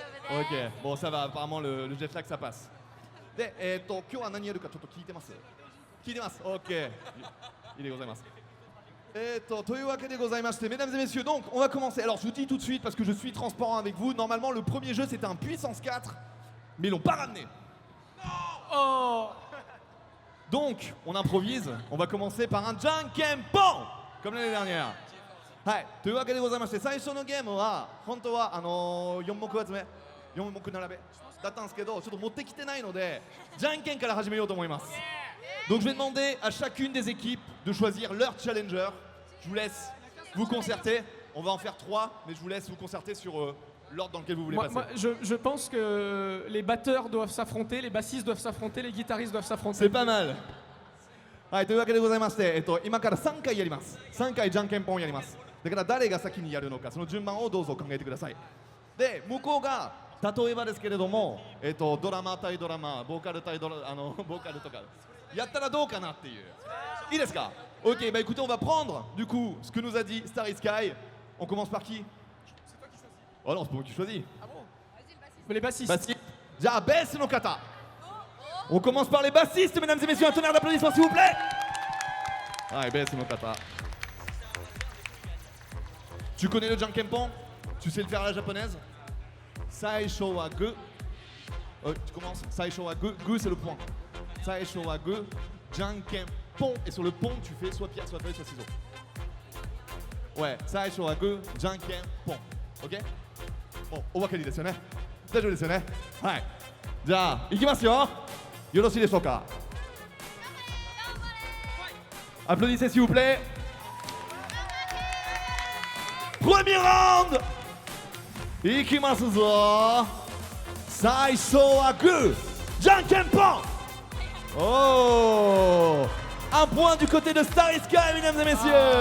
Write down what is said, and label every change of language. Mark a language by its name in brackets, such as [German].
[French] Ok, bon ça va, apparemment le jet lag ça passe. [Japanese] で、今日は何やるかちょっと聞いてます？聞いてます。Ok. いいでございます。というわけでございまして、 [French] mesdames et messieurs, donc on va commencer. Alors je vous dis tout de suite parce que je suis transparent avec vous. Normalement le premier jeu c'était un puissance 4, mais ils l'ont pas ramené. Oh. Donc on improvise. On va commencer par un Jankenpon comme l'année dernière. [Japanese] はい。というわけでございまして、最初のゲームは本当は4目集め、4目並べだったんですけど、ちょっと持ってきてないので、じゃんけんから始めようと思います。 [French] Donc je vais demander à chacune des équipes de choisir leur challenger. Je vous laisse vous concerter. On va en faire 3, mais je vous laisse vous concerter sur l'ordre dans lequel vous voulez passer. Moi, je pense que les batteurs doivent s'affronter, les bassistes doivent s'affronter, les guitaristes doivent s'affronter. C'est pas mal. [Japanese] はい、というわけでございまして、今から3回やります。3回じゃんけんぽんやります。だから誰が先にやるのか、その順番をどうぞ考えてください。で、向こうが例えばですけれども、ドラマ対ドラマ、ボーカル対ボーカルとかやったらどうかなっていう。いいですか？ [French] Ok, bah écoutez, on va prendre du coup ce que nous a dit Starry Sky. On commence par qui? C'est toi qui choisis. Oh non, c'est pas moi qui choisis. Ah bon? Vas-y, les bassistes. [Japanese] Bassiste. Ja, baisse no kata. [French] On commence par les bassistes, mesdames et messieurs. Un tonnerre d'applaudissements, s'il vous plaît. Ah, [Japanese] baisse no kata. [French] Tu connais le Jankenpon? Tu sais le faire à la japonaise? [Japanese] Saisho wa gu. [French] Tu commences. Saisho wa gu. Gu, c'est le point. Saisho wa gu. Jankenpon. Et sur le pont, tu fais soit pierre, soit feuille, soit ciseaux. Ouais. [Japanese] Saisho wa gu. [French] Jankenpon. Ok? [Japanese] Bon, お分かりですよね。大丈夫ですよね。はい。じゃあ、いきますよ。よろしいでしょうか。 [French] Applaudissez s'il vous plaît. Premier round. [Japanese] いきますぞ。最初はグー、じゃんけんぽん。 [French] Oh, un point du côté de Starry Sky, mesdames et messieurs.